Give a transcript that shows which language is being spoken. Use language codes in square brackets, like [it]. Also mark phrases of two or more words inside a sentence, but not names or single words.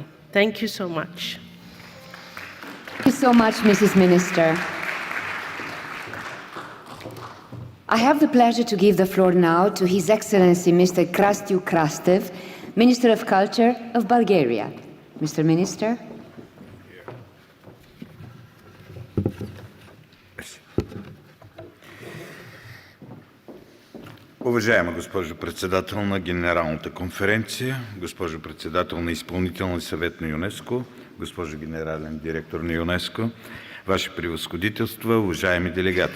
[en] Thank you so much. Thank you so much, Mrs. Minister. I have the pleasure to give the floor now to His Excellency Mr. Krastiu Krastev, Minister of Culture of Bulgaria. Mr. Minister. [bg] Уважаема госпожо председател на Генералната конференция, госпожо председател на Изпълнителния съвет на ЮНЕСКО, госпожо генерален директор на ЮНЕСКО, Ваши превъзходителства, уважаеми делегати.